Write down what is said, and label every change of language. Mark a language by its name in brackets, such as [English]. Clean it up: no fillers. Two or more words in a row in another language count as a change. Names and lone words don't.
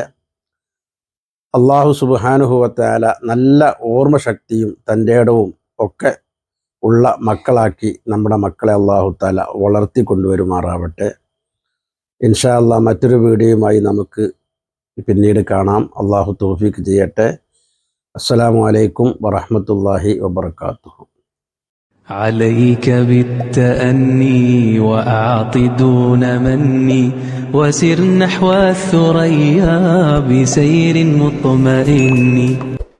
[Arabic] الله سبحانه وتعالى [Malayalam] നല്ല ഓർമ്മശക്തിയും തൻ്റെ ഇടവും ഒക്കെ ഉള്ള മക്കളാക്കി നമ്മുടെ മക്കളെ [Arabic] الله تعالى [Malayalam] വളർത്തിക്കൊണ്ടുവരുമാറാവട്ടെ. [Arabic] إن شاء الله [Malayalam] മറ്റൊരു വീഡിയോയുമായി നമുക്ക് പിന്നീട് കാണാം. അല്ലാഹു തൗഫീഖ് ചെയ്യട്ടെ. [Arabic] السلام عليكم ورحمة الله وبركاته. عليك بالتأني وأعط دون مني وسر نحو الثريا بسير مطمئن.